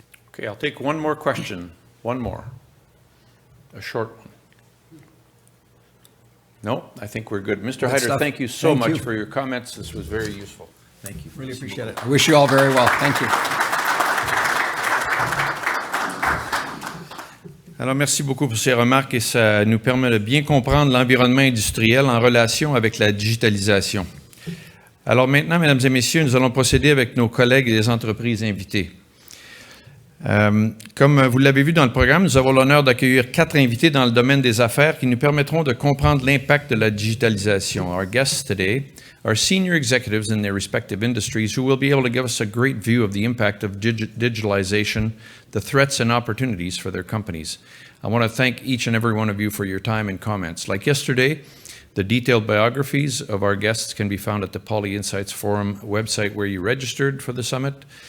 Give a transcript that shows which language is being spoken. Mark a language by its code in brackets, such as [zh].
[en] Okay, I'll take one more question. One more. A short one. No, I think we're good. Mr. Hyder, thank you so much for your comments. This was very useful. Thank you. Really appreciate it. I wish you all very well. Thank you. [fr] Alors, merci beaucoup pour ces remarques et ça nous permet de bien comprendre l'environnement industriel en relation avec la digitalisation. Alors maintenant, mesdames et messieurs, nous allons procéder avec nos collègues et les entreprises invitées. Comme vous l'avez vu dans le programme, nous avons l'honneur d'accueillir 4 invités dans le domaine des affaires qui nous permettront de comprendre l'impact de la digitalisation. [en] Our guests today are senior executives in their respective industries who will be able to give us a great view of the impact of digitalization, the threats and opportunities for their companies. I want to thank each and every one of you for your time and comments. Like yesterday, the detailed biographies of our guests can be found at the Poly Insights Forum website where you registered for the summit.